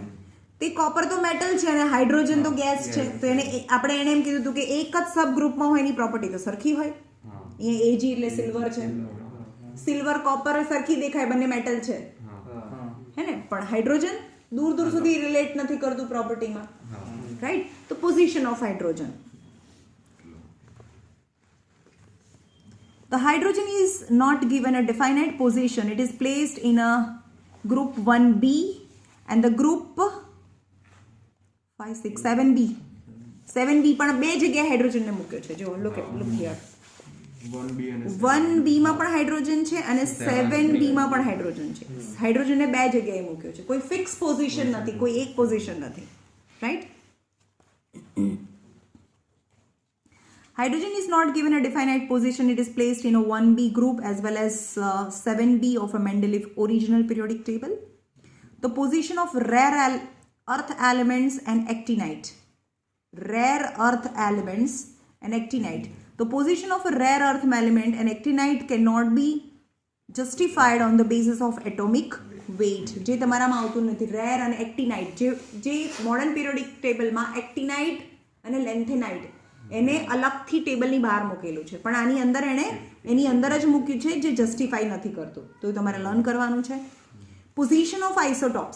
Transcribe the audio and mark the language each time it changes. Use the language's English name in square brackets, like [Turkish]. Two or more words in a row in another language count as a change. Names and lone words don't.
[Gujarati] તે કોપર તો મેટલ છે અને હાઇડ્રોજન તો ગેસ છે, તો એને આપણે એને એમ કીધું હતું કે એક જ સબ ગ્રુપમાં હોય એની પ્રોપર્ટી તો સરખી હોય. અહીંયા એજી એટલે સિલ્વર છે, સિલ્વર કોપર સરખી દેખાય, બંને મેટલ છે હે ને, પણ હાઇડ્રોજન દૂર દૂર સુધી રિલેટ નથી કરતું પ્રોપર્ટીમાં, રાઈટ. [English] તો position of hydrogen, the hydrogen is not given a definite position, it is placed in a group 1b and the group 5 6 7b 7b [Gujarati] પણ બે જગ્યાએ હાઇડ્રોજનને મૂક્યો છે જો [English] look here [Gujarati] 1b માં પણ હાઇડ્રોજન છે અને 7b માં પણ હાઇડ્રોજન છે. હાઇડ્રોજનને બે જગ્યાએ મૂક્યો છે, કોઈ ફિક્સ પોઝિશન નથી, કોઈ એક પોઝિશન નથી, રાઈટ. [English] Hydrogen is not given a definite position. It is placed in a 1b group as well as 7b of a Mendeleev original periodic table. The position of rare earth elements and actinide. Rare earth elements and actinide. The position of a rare earth element and actinide cannot be justified on the basis of atomic weight. [Gujarati] જે તમારામાં આવતું નથી. રેર અને એક્ટિનાઇડ જે મોડર્ન પિરિયોડિક ટેબલમાં એક્ટિનાઇડ અને લેન્થેનાઇડ એને અલગથી ટેબલની બહાર મૂકેલું છે, પણ આની અંદર એની અંદર જ મૂક્યું છે જે જસ્ટિફાઈ નથી કરતું. તો તમારે લર્ન કરવાનું છે. [English] position of isotopes.